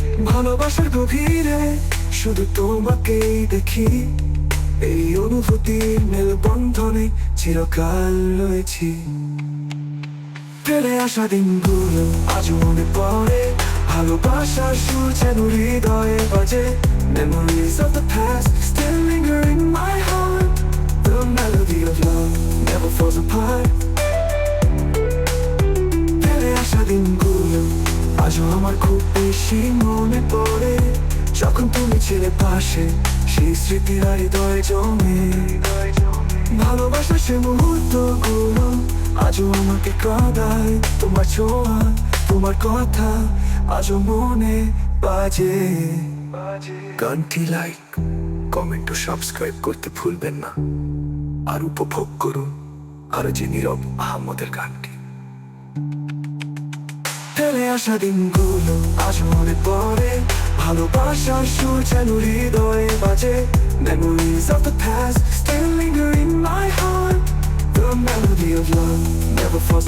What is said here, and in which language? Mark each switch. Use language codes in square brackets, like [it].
[bn] ভালোবাসার গভীরে শুধু তোমাকেই দেখি, এই অনুভূতির মেলবন্ধনে চিরকাল রয়েছি। ফেলে আসা দিনগুলো আজ মনে পড়ে, ভালোবাসার সুর যেন হৃদয়ে বাজে। [en] Memories of the past still linger in my heart. The melody of love never falls apart. [bn] ফেলে আসা দিনগুলো আজও আমার খুব বেশি মনে পড়ে। যখন তুমি ছিলে পাশে, সেই স্মৃতি আর হৃদয়ে জমে। ভালোবাসার সে মুহূর্তগুলো আজও আমাকে কাঁদায়। তোমার ছোঁয়া, তোমার কথা আজও মনে বাজে। গানটি লাইক, কমেন্ট ও সাবস্ক্রাইব করতে ভুলবেন না। আর উপভোগ করুন আরো যে নীরব আহমদের গানটি। ফেলে আসা দিনগুলো আজ মনে পড়ে, ভালোবাসার সুর যেন হৃদয়ে বাজে। [en] Memories of the past still linger in my heart. The melody of love never falls